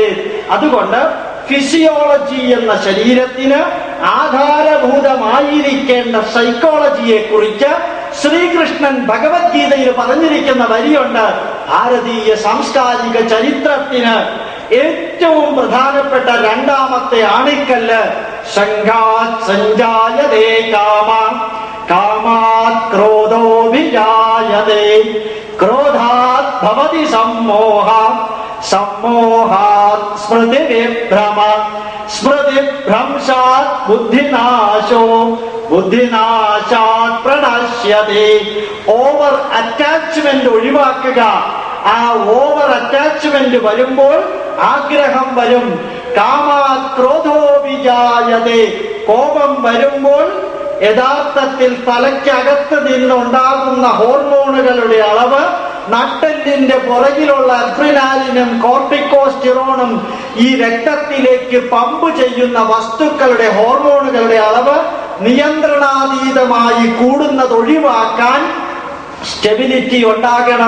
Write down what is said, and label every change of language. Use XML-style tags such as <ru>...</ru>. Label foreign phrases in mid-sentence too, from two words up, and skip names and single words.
<ml>അതുകൊണ്ട് ഫിസിയോളജി എന്ന ശരീരത്തിന് ആധാരഭൂതമായിരിക്കേണ്ട സൈക്കോളജിയെ കുറിച്ച് ശ്രീകൃഷ്ണൻ ഭഗവത്ഗീതയിൽ പറഞ്ഞിരിക്കുന്ന വരിയുണ്ട്. ഭാരതീയ സാംസ്കാരിക ചരിത്രത്തിന് ഏറ്റവും പ്രധാനപ്പെട്ട 2ാമത്തെ ആണിക്കല്ല്</ml> <sa>सङ्घात् सञ्जायते काम, कामात् क्रोधोभिजायते, क्रोधात् भवति सम्मोह, सम्मोहात् स्मृतिविभ्रम, स्मृतिभ्रंशात् बुद्धिनाशो, बुद्धिनाशात् प्रणश्यते.</sa> <en>over attachment ഒഴിവാക്കുക.</en> <ml>ആ</ml> <en>over attachment</en> <ml>വരുമ്പോൾ ആഗ്രഹം വരും.</ml> <sa>कामात् क्रोधोभिजायते.</sa> <ml>കോപം വരുമ്പോൾ യഥാർത്ഥത്തിൽ തലയ്ക്കകത്ത് നിന്നുണ്ടാകുന്ന ഹോർമോണുകളുടെ അളവ്, നട്ടെല്ലിന്റെ പുറകിലുള്ള അഡ്രിനാലിനും കോർട്ടിക്കോസ്റ്റിറോണും ഈ രക്തത്തിലേക്ക് പമ്പ് ചെയ്യുന്ന വസ്തുക്കളുടെ ഹോർമോണുകളുടെ അളവ് നിയന്ത്രണാതീതമായി കൂടുന്നത് ഒഴിവാക്കാൻ സ്റ്റെബിലിറ്റി ഉണ്ടാകണം.</ml>